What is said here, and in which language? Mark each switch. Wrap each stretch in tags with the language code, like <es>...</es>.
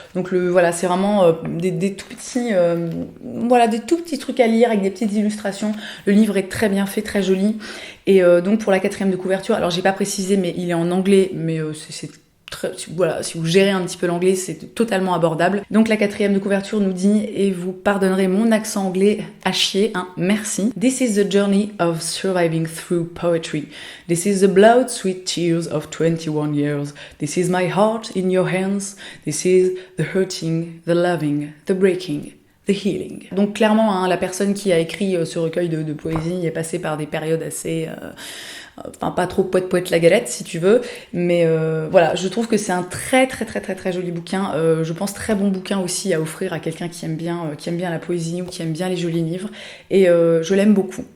<fr>Donc c'est vraiment des tout petits des tout petits trucs à lire avec des petites illustrations. Le livre est très bien fait, très joli. Et donc pour la 4e de couverture, alors j'ai pas précisé mais il est en anglais, mais c'est si vous gérez un petit peu l'anglais, c'est totalement abordable. Donc la 4e de couverture nous dit, et vous pardonnerez mon accent anglais à chier, merci.</fr> <en>This is the journey of surviving through poetry. This is the blood sweet tears of 21 years. This is my heart in your hands. This is the hurting, the loving, the breaking, the healing.</en> <fr>Donc clairement, la personne qui a écrit ce recueil de poésie est passée par des périodes assez... pas trop poète la galette si tu veux, mais voilà, je trouve que c'est un très très très très très joli bouquin, je pense très bon bouquin aussi à offrir à quelqu'un qui aime bien la poésie ou qui aime bien les jolis livres, et je l'aime beaucoup.</fr>